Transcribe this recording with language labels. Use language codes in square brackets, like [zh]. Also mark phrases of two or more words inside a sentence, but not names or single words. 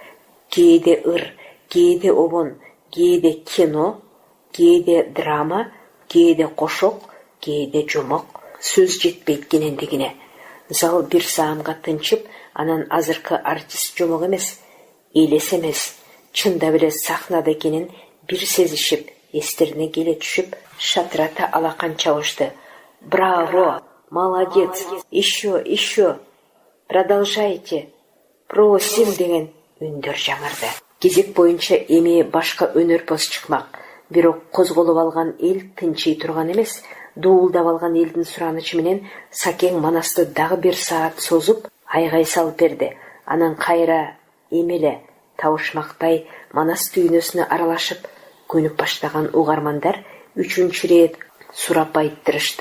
[ky] Кээде ыр, кээде обон, кээде кино, кээде драма, кээде кошок, кээде жомок. Сөз жетпейт кенендигине. Зал бир саамга тынчып, анан азыркы артист жомок эмес, элес эмес, чындап эле сахнада экенин бир сезишип, эстерине келе түшүп, шатырата алакан чабышты. [ru] Браво, молодец, еще, продолжайте, просим [ky] деген үндөр жаңырды. Кезек боюнча эми башка өнөрпөз чыкмак. Бирок козголуп алган эл тынчый турган эмес. Дуулдап алган элдин суранычы менен Сакең манасты дагы 1 саат созуп, айгай салып берди. Анан кайра эмеле табышмактай манас түйнөсүнө аралашып көнүп баштаган угармандар 3-чү рет сурап айттырышты.